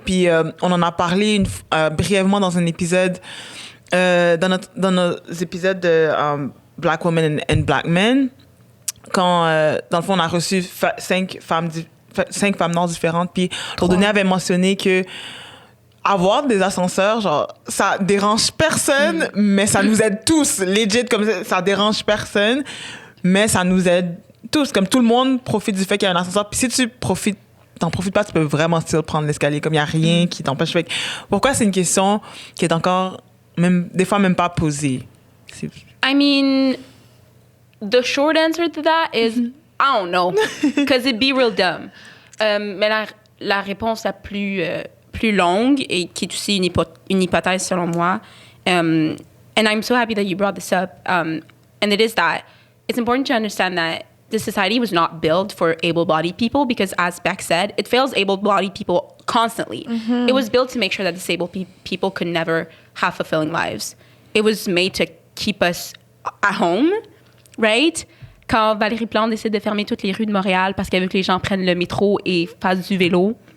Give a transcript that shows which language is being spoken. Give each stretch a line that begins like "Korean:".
French: Puis on en a parlé brièvement dans un épisode, dans nos épisodes de Black Women and Black Men, quand dans le fond on a reçu 5 femmes noires différentes, puis Laudonné avait mentionné que avoir des ascenseurs, genre, ça dérange personne, mais ça nous aide tous. Legit, comme ça dérange personne, mais ça nous aide tous. Comme tout le monde profite du fait qu'il y a un ascenseur. Puis si tu profites t'en profites pas, tu peux vraiment still prendre l'escalier, comme il y a rien qui t'empêche. Fait que pourquoi c'est une question qui est encore, même, des fois même pas posée?
English: I mean, the short answer to that is, I don't know, because it'd be real dumb.
French: Mais la réponse la plus longue et qui est aussi une hypothèse selon moi,
English: and I'm so happy that you brought this up, and it is that it's important to understand that the society was not built for able-bodied people because, as Beck said, it fails able-bodied people constantly. It was built to make sure that disabled people could never have fulfilling lives. It was made to keep us at home, right?
French: Quand Valérie Plante décide de fermer toutes les rues de Montréal parce qu'elle veut que les gens prennent le métro et fassent du vélo.